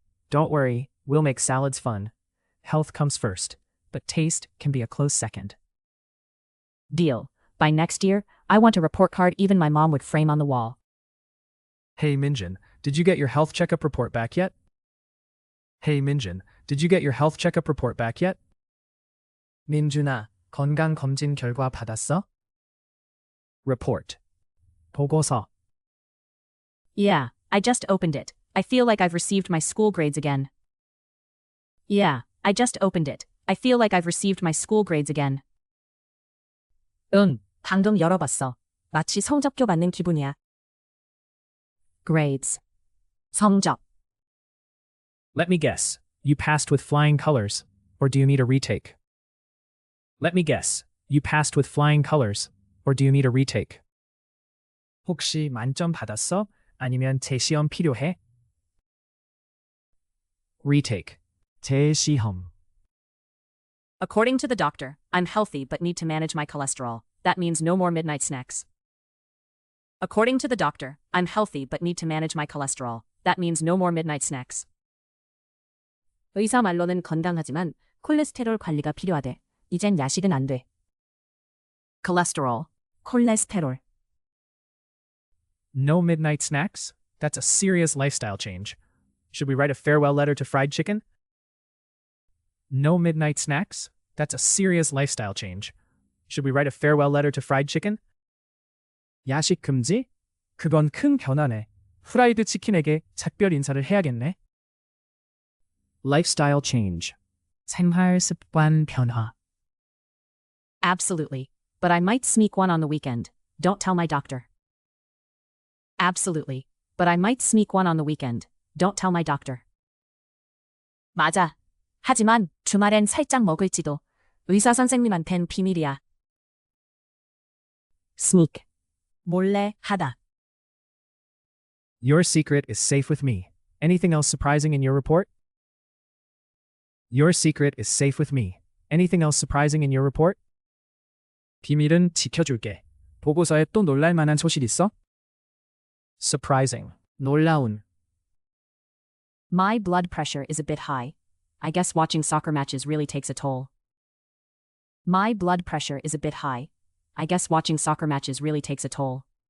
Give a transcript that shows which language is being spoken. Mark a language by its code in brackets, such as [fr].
[en] Don't worry, we'll make salads fun. Health comes first, but taste can be a close second. Deal. By next year, I want a report card even my mom would frame on the wall. Hey Minjin, did you get your health checkup report back yet? Hey Minjin, did you get your health checkup report back yet? [ko] 민준아, 건강검진 결과 받았어? [en] Report. 보고서. Yeah, I just opened it. I feel like I've received my school grades again. Yeah, I just opened it. I feel like I've received my school grades again. [ko] 응, 방금 열어봤어. 마치 성적표 받는 기분이야. [en] Grades. 성적. Let me guess. You passed with flying colors. Or do you need a retake? Let me guess. You passed with flying colors. Or do you need a retake? [ko] 혹시 만점 받았어? [en] 아니면 재시험 필요해? Retake. 재시험. According to the doctor, I'm healthy but need to manage my cholesterol. That means no more midnight snacks. According to the doctor, I'm healthy but need to manage my cholesterol. That means no more midnight snacks. [ko] 의사 말로는 건강하지만 콜레스테롤 관리가 필요하대. 이젠 야식은 안 돼. [en] Cholesterol. 콜레스테롤. No midnight snacks? That's a serious lifestyle change. Should we write a farewell letter to fried chicken? No midnight snacks? That's a serious lifestyle change. Should we write a farewell letter to fried chicken? [ko] 야식 금지? 그건 큰 변화네. 프라이드 치킨에게 작별 인사를 해야겠네. [en] Lifestyle change. [ko] 생활 습관 변화. [en] Absolutely. But I might sneak one on the weekend. Don't tell my doctor. Absolutely. But I might sneak one on the weekend. Don't tell my doctor. [ko] 맞아. 하지만 주말엔 살짝 먹을지도. 의사 선생님한텐 비밀이야. [en] Sneak. [ko] 몰래 하다. [en] Your secret is safe with me. Anything else surprising in your report? Your secret is safe with me. Anything else surprising in your report? [ko] 비밀은 지켜줄게. 보고서에 또 놀랄 만한 소식 있어? [en] Surprising. 놀라운. My blood pressure is a bit high. I guess watching soccer matches really takes a toll. My blood pressure is a bit high. I guess watching soccer matches really takes a toll.